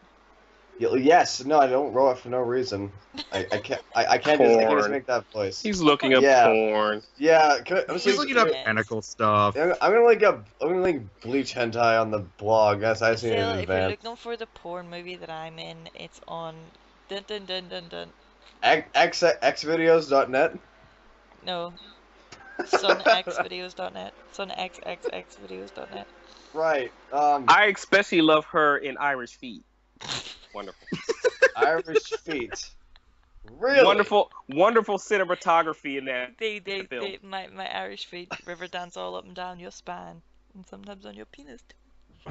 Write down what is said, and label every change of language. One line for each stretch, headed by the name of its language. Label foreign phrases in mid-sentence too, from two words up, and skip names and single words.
English: yes, no, I don't roll it for no reason. I can't just porn. make that voice. He's looking up Yeah, porn. yeah. He's looking up Yes. tentacle stuff. I'm gonna link Bleach hentai on the blog. That's I seen it Still, in if you're advance. looking for the porn movie that I'm in, it's on dun dun dun dun dun. Xvideos.net. No, sunxvideos.net. Sunxxxvideos.net. Right. I especially love her in Irish Feet. Wonderful. Irish feet. Really? Wonderful cinematography in that film. My Irish feet river dance all up and down your spine, and sometimes on your penis too.